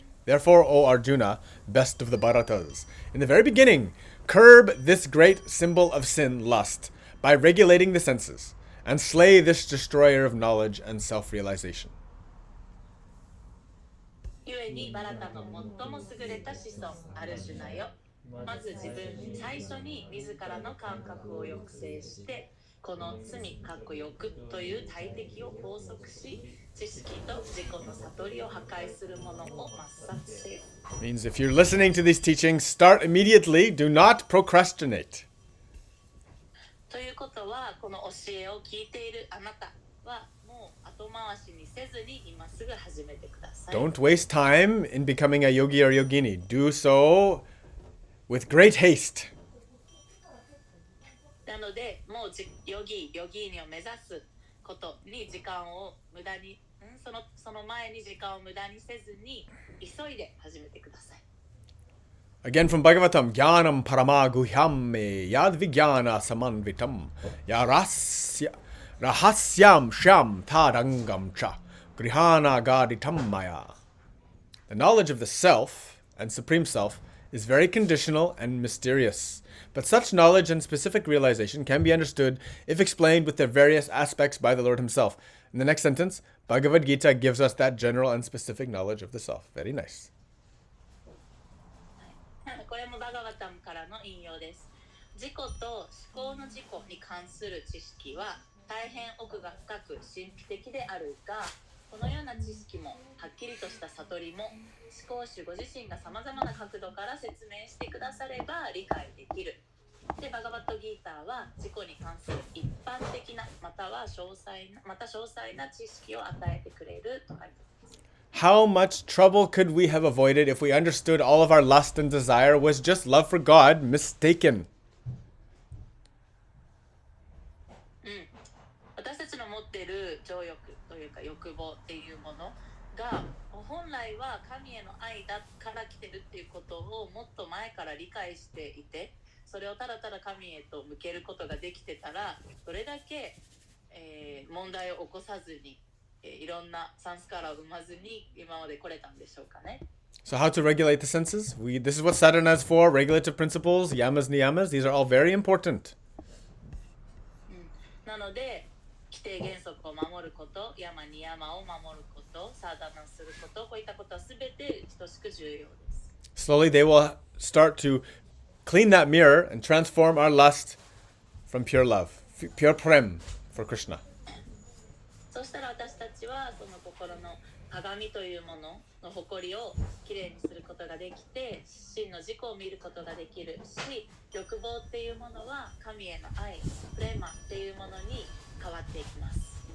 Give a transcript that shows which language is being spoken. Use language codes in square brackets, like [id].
[en] Therefore, O Arjuna, best of the Bharatas, in the very beginning, curb this great symbol of sin, lust, by regulating the senses, and slay this destroyer of knowledge and self-realization. [ja] ゆえにバラタの最も優れた子孫アルジュナよ、まず自分最初に自らの感覚を抑制して、この罪欲という大敵を拘束し、知識と自己の悟りを破壊するものを抹殺せよ。 [en] Means if you're listening to these teachings, start immediately. Do not procrastinate. [ja] ということは、この教えを聞いているあなたはもう後回しにせずに今すぐ始めてください。 [en] Don't waste time in becoming a yogi or yogini. Do so with great haste. [ja] なので、もうヨギーニを目指すことに時間を無駄に、その前に時間を無駄にせずに急いで始めてください。 [en] Again from Bhagavatam, [sa] Jnanam paramaguhyam me yad vijnana samanvitam rahasyam sham tadangam cha grihana gaditam maya. [en] The knowledge of the self and supreme self is very conditional and mysterious. But such knowledge and specific realization can be understood if explained with their various aspects by the Lord himself. In the next sentence, Bhagavad Gita gives us that general and specific knowledge of the self. Very nice. [ja] これもバガバタムからの引用です。自己と思考の自己に関する知識は大変奥が深く神秘的であるが、このような知識もはっきりとした悟りも思考主ご自身がさまざまな角度から説明してくだされば理解できる。で、バガバットギーターは自己に関する一般的なまた詳細な知識を与えてくれると書いてあります。 [en] How much trouble could we have avoided if we understood all of our lust and desire was just love for God mistaken? [ja] 私たちの持っている情欲というか欲望っていうものが本来は神への愛だから来てるっていうことをもっと前から理解していて、それをただただ神へと向けることができてたら、どれだけ、問題を起こさずにいろんなサンスカラを生まずに今まで来れたんでしょうかね。 [en] So how to regulate the senses? This is what sadhana is for. Regulative principles, yamas, niyamas. These are all very important. [ja] なので、規定原則を守ること、ヤマニヤマを守ること、サーダナすること、こういったことはすべて等しく重要です。 [en] Slowly they will start to clean that mirror and transform our lust from pure love, pure prem for Krishna. [ja] そうしたら私たちはその心の鏡というものの誇りをきれいにすることができて、真の自己を見ることができるし、欲望っていうものは神への愛、プレマっていうものに変わっていきます。